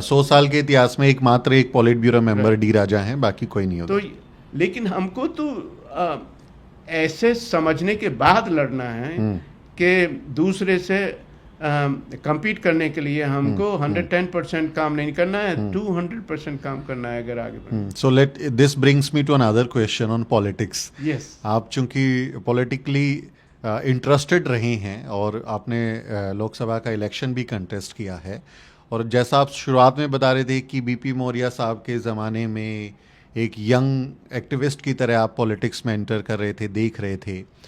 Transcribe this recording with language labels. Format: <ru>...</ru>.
<hi>100 साल के इतिहास में एकमात्र एक पॉलिट ब्यूरो मेंबर डी राजा हैं, बाकी कोई नहीं होता। तो लेकिन हमको तो ऐसे समझने के बाद लड़ना है कि दूसरे से compete करने के लिए हमको 110% काम नहीं करना है, 200% काम करना है अगर आगे बढ़ना।</hi> <en>So this brings me to another question on politics. Yes.</en> <hi>आप चूंकि पॉलिटिकली इंटरेस्टेड रहे हैं और आपने लोकसभा का इलेक्शन भी कंटेस्ट किया है, और जैसा आप शुरुआत में बता रहे थे कि बीपी मौर्य साहब के ज़माने में एक यंग एक्टिविस्ट की तरह आप पॉलिटिक्स में एंटर कर रहे थे, देख रहे थे,</hi>